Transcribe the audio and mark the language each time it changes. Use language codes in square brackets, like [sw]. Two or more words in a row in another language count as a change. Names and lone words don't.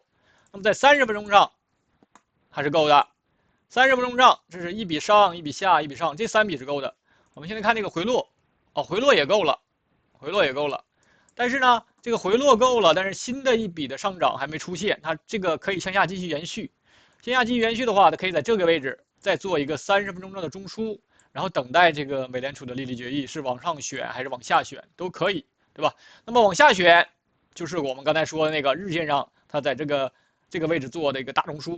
[zh] 那麼在30分鐘上還是夠的。30分鐘上，這是1筆上、1筆下、1筆上，這3筆是夠的。我們現在看這個回落，回落也夠了，回落也夠了。但是呢，這个回落夠了，但是新的一筆的上漲還沒出現，它這個可以向下繼續延續。向下繼續延續的話，它可以在這個位置再做一個30分鐘的中樞，然後等待這個美聯儲的利率決議是往上選還是往下選都可以，對吧？那麼往下選，就是我們剛才說的那個日線上，它在這個位置做的一個大中樞。